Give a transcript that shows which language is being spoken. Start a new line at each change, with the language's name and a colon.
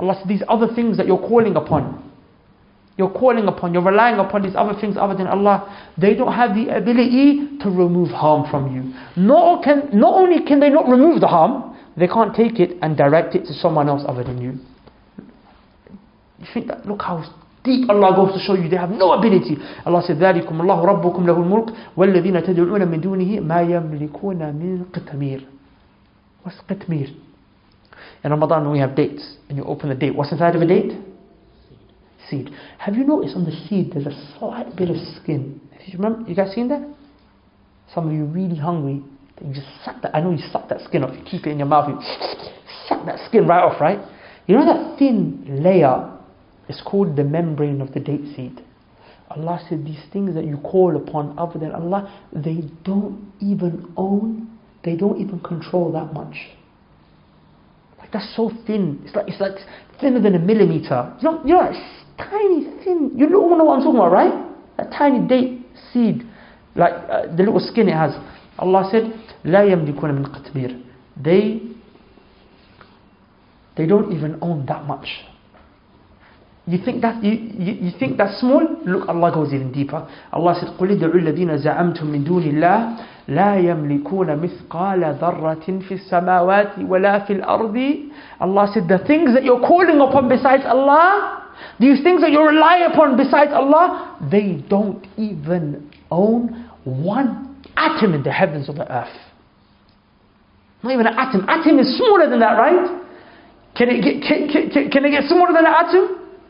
English: Allah said, these other things that you're calling upon, you're relying upon these other things other than Allah, they don't have the ability to remove harm from you. Not only can they not remove the harm, they can't take it and direct it to someone else other than you. You think that, look how deep Allah goes to show you they have no ability. Allah said,
Arabic: ذَلِكُمُ اللَّهُ رَبُّكُمْ لَهُ الْمُلْكُ وَالَّذِينَ تَدْعُونَ مِن دُونِهِ مَا يَمْلِكُونَ مِن قِطْمِيرٍ.
English: What's qitmir? In Ramadan when we have dates, and you open the date, what's inside of a date? Seed. Have you noticed on the seed there's a slight bit of skin? You guys seen that? Some of you really hungry, then you just suck that. I know you suck that skin off. You keep it in your mouth. You suck that skin right off, right? You know that thin layer is called the membrane of the date seed. Allah said these things that you call upon other than Allah, they don't even own, they don't even control that much. Like that's so thin. It's like thinner than a millimeter. You know that tiny thin. You don't know what I'm talking about, right? That tiny date seed, like the little skin it has. Allah said,
Arabic: لا يملكون من قطمير.
English: They don't even own that much. You think that's small? Look, Allah goes even deeper. Allah said,
Arabic: قُلِ ادْعُوا الَّذِينَ زَعَمْتُم مِّن دُونِ اللَّهِ لَا يَمْلِكُونَ مِثْقَالَ ذَرَّةٍ فِي السَّمَاوَاتِ وَلَا فِي الْأَرْضِ.
English: Allah said, the things that you're calling upon besides Allah, these things that you rely upon besides Allah, they don't even own one atom in the heavens or the earth. Not even an atom. Atom is smaller than that, right? Can it get smaller than an atom?